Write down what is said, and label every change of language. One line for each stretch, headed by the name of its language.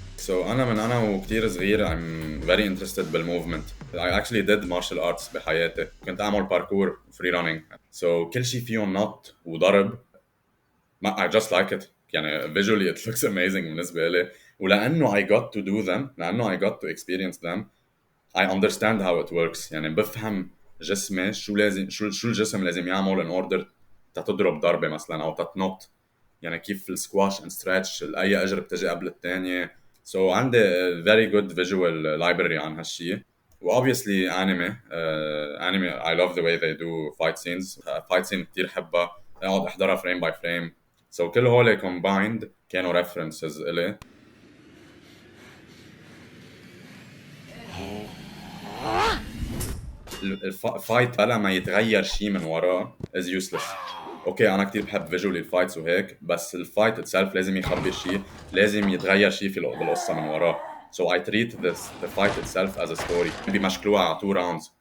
Arabic: انا وكتير صغير
English: I'm very interested
Arabic: بالموفمنت.
English: I actually did martial arts
Arabic: بحياتي. كنت اعمل باركور فري رانينج. كل شيء فيهم نط وضرب.
English: I just like it.
Arabic: يعني
English: visually it looks amazing
Arabic: بالنسبة لي. ولأنه
English: I got to do them،
Arabic: لأنه
English: I got to experience them، I understand how it works.
Arabic: يعني بفهم جسمي شو لازم، شو الجسم لازم يعمل
English: in order
Arabic: تضرب ضربة مثلا أو تتنط. يعني كيف السكواش and stretch، أي أجر بتجي قبل الثانية. عندي
English: a very good visual library
Arabic: عن هالشي.
English: و obviously anime I love the way they do fight scenes. fight scene
Arabic: كتير حبها، اقعد احضرها
English: frame by frame.
Arabic: كل هول
English: combined
Arabic: كانوا references إلي. الفايت بلا ما يتغير شيء من وراه
English: is useless.
Arabic: اوكي انا كتير بحب فيجولي الفايتس وهيك، بس الفايت اتسلف لازم يخبر شيء، لازم يتغير شيء بالقصه من وراه.
English: I treat the fight itself as a story.
Arabic: بيمشكلوها على 2 rounds